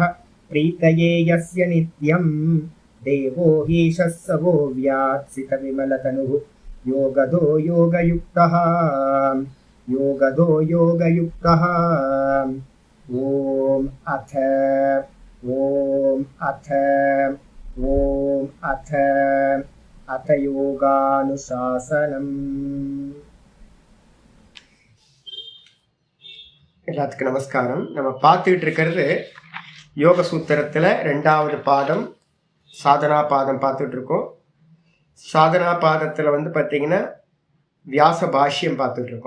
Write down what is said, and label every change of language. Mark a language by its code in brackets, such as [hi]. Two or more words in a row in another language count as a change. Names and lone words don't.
[sa] प्रीतये यस्य नित्यं देवो हीशः सवो व्यात्सितविमलतनुः योगदो योगयुक्तः ॐ अथ योगानुशासनम्। [ta] எல்லாத்துக்கும் நமஸ்காரம். நம்ம பார்த்துக்கிட்டு இருக்கிறது யோக சூத்திரத்தில் 2வது பாதம் சாதனா பாதம் பார்த்துட்டு இருக்கோம். சாதனா பாதத்தில் பார்த்தீங்கன்னா வியாச பாஷ்யம் பார்த்துட்டு இருக்கோம்.